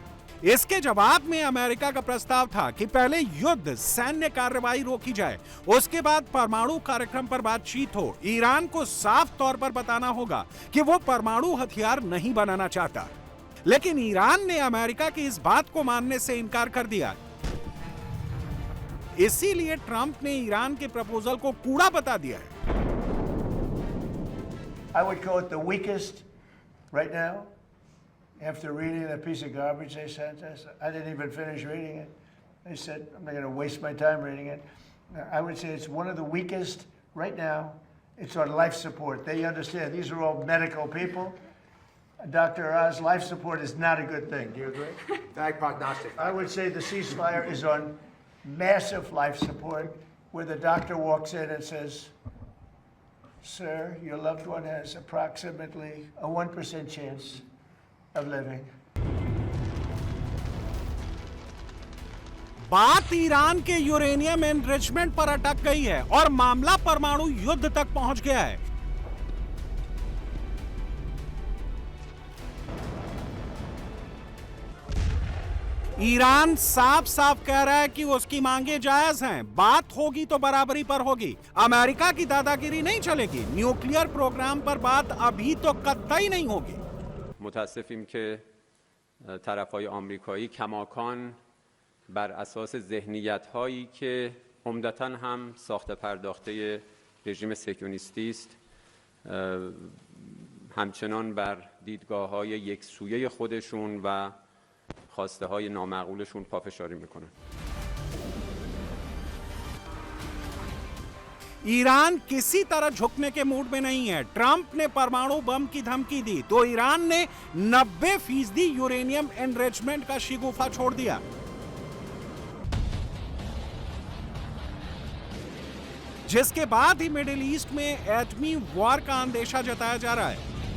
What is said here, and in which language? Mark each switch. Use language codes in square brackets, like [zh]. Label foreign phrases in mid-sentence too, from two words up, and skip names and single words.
[hi] इसके जवाब में अमेरिका का प्रस्ताव था कि पहले युद्ध सैन्य कार्रवाई रोकी जाए, उसके बाद परमाणु कार्यक्रम पर बातचीत हो। ईरान को साफ तौर पर बताना होगा कि वो परमाणु हथियार नहीं बनाना चाहता। लेकिन ईरान ने अमेरिका की इस बात को मानने से इनकार कर दिया। इसीलिए ट्रंप ने ईरान के प्रपोजल को कूड़ा बता दिया है। [en] I would call it the weakest right now. After reading that piece of garbage they sent us, I didn't even finish reading it. They said, I'm not going to waste my time reading it. I would say it's one of the weakest right now. It's on life support. They understand these are all medical people. Dr. Oz, life support is not a good thing. Do you agree? Bad prognostic. I would say the ceasefire is on massive life support, where the doctor walks in and says, sir, your loved one has approximately a 1% chance of living. [hi] बात ईरान के [en] uranium enrichment [hi] पर अटक गई है और मामला परमाणु युद्ध तक पहुंच गया है। ईरान साफ साफ कह रहा है कि उसकी मांगे जायज हैं। बात होगी तो बराबरी पर होगी। अमेरिका की दादागिरी नहीं चलेगी। [en] nuclear program [hi] पर बात अभी तो कतई नहीं होगी। [fa] متاسفیم که طرف‌های آمریکایی کماکان بر اساس ذهنیت‌هایی که عمدتاً هم ساخته پرداخته رژیم صهیونیستی است همچنان بر دیدگاه‌های یکسویه خودشون و خواسته‌های نامعقولشون پافشاری می‌کنن. [hi] ईरान किसी तरह झुकने के मूड में नहीं है। ट्रंप ने परमाणु बम की धमकी दी तो ईरान ने 90% [en] uranium enrichment [hi] का शिगुफा छोड़ दिया। जिसके बाद ही मिडिल ईस्ट में एटमी वॉर का अंदेशा जताया जा रहा है।